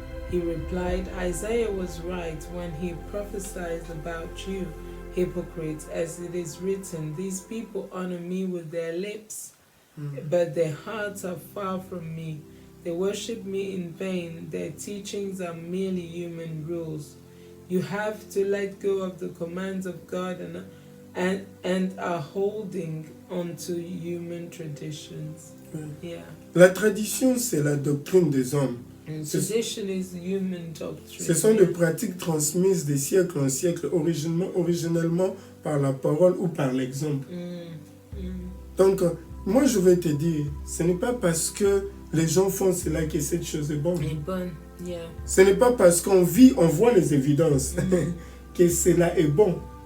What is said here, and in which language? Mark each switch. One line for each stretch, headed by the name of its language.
English: He replied, Isaiah was right when he prophesied about you, hypocrites, as it is written, these people honor me with their lips, but their hearts are far from me. They worship me in vain. Their teachings are merely human rules. You have to let go of the commands of God and are holding on to human traditions. Yeah.
French: La tradition, c'est la doctrine des hommes.
English: Tradition is human doctrine.
French: Ce sont des pratiques transmises de siècle en siècle, originellement par la parole ou par l'exemple. Donc, moi je vais te dire, ce n'est pas parce que les gens font cela que cette chose est bonne. Ce n'est pas parce qu'on vit, on voit les évidences que cela est bon.